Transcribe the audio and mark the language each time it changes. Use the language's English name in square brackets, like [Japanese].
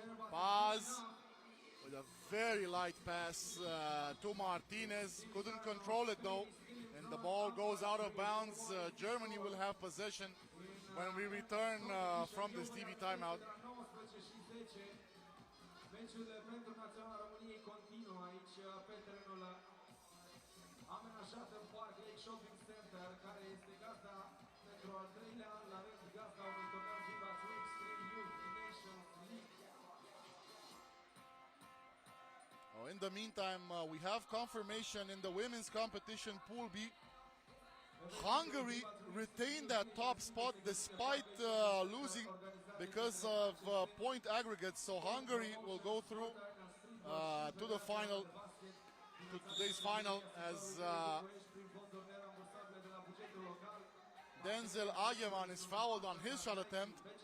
[English] Paz with a very light pass to Martinez. Couldn't control it though. And the ball goes out of bounds. Germany will have possession when we return from this TV timeout. [Romanian] Meciul pentru Naționala României continuă aici pe terenul amenajat în Park Lake Shopping Center, care este gazda pentru al treilea an la rând, gazda unui turneu FIBA 3x3 Nations League. [English] Oh, in the meantime, we have confirmation in the women's competition Pool B. Hungary retained that top spot despite losing because of point aggregates. So Hungary will go through to the final, to today's final, as Denzel Agyeman is fouled on his shot attempt.